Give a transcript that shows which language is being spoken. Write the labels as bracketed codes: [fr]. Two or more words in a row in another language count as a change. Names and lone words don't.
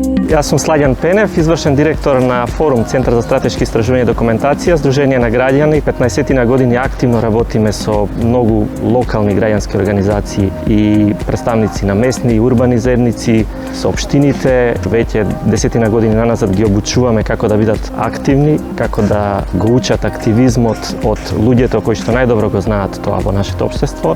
[mk] Јас сум Слађан Пенев, извршен директор на Форум Центра за стратешки истражување и документација, Здружение на граѓани. 15 години активно работиме со многу локални граѓански организации и представници на местни и урбани заедници, со општините. Веќе 10 години наназад ги обучуваме како да бидат активни, како да го учат активизмот од луѓето кои што најдобро го знаат тоа во нашето општество.